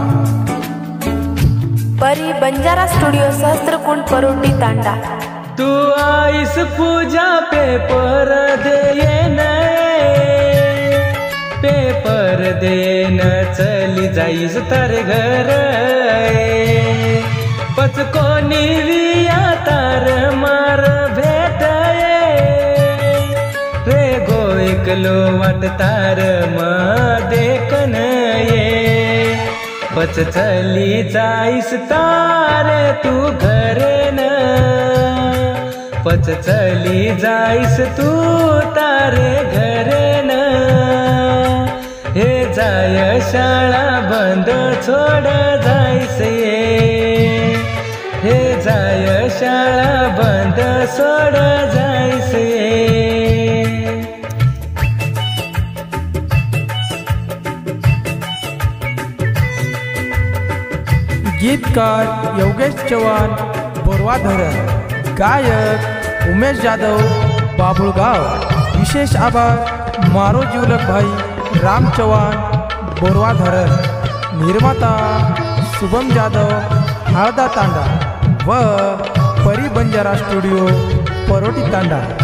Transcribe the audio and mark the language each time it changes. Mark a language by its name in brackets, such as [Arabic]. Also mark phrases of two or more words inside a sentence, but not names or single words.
[Marathi] परी बंजारा स्टुडिओ सहस्त्रकुंड परोटी तांडा। [Lambadi] तू आईस पूजा पेपर देन, पेपर देन चली जाईस तर घर, पच कोणी विया तार मार भेट रे गो एकलो वाट तार म देखन ये, पच चली जाईस तार तू घरेन, पच चली जाईस तू तारे घरेन, हे जाय शाळा बंद सोड जायसे, हे जाय शाळा बंद सोड जायसे। [Marathi] गीतकार योगेश चव्हाण बोरवा धरण, गायक उमेश जाधव बाबुळगाव, विशेष आभार मारो जीवलक भाई राम चव्हाण बोरवा धरण, निर्माता शुभम जाधव हळदा तांडा व परी बंजारा स्टुडिओ परोटी तांडा।